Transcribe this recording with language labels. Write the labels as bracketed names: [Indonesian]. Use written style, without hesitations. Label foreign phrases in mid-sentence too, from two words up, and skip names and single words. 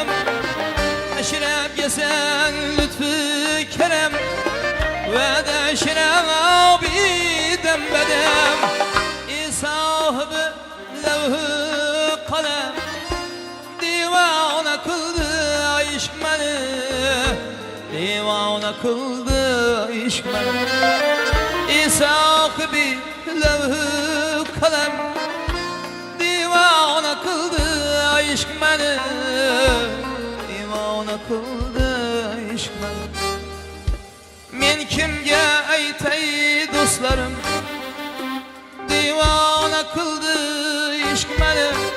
[Turkish] Eşrep yesen lütfü kerem ve de şerabi dembedem. sahibi levh-i kalem, divana kıldı ishq meni, divana kıldı ishq meni. Hakkı bir levh kalem divana kıldı aşk beni, divana kıldı aşk beni. [Uzbek] Men kimge aytay dostlarım, [Turkish] divana kıldı aşk beni.